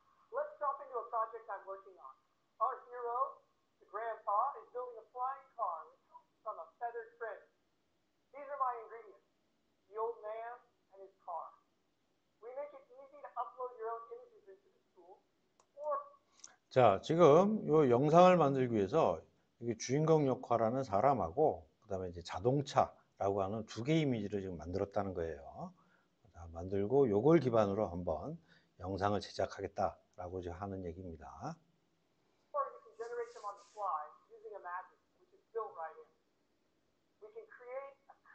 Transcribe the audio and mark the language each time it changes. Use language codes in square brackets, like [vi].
[en] Let's jump into a project I'm working on. Our hero, the grandpa, is building a flying car from a feathered friend. These are my ingredients: the old man and his car. We make it easy to upload your own images into the tool, or [ko] 자, 지금 이 영상을 만들기 위해서 이게 주인공 역할하는 사람하고 그다음에 이제 자동차라고 하는 두 개의 이미지를 지금 만들었다는 거예요. 자, 만들고 요걸 기반으로 한번 영상을 제작하겠다라고 지금 하는 얘기입니다. [en] you can generate them on the fly using Imagine, which is built right in. We can create a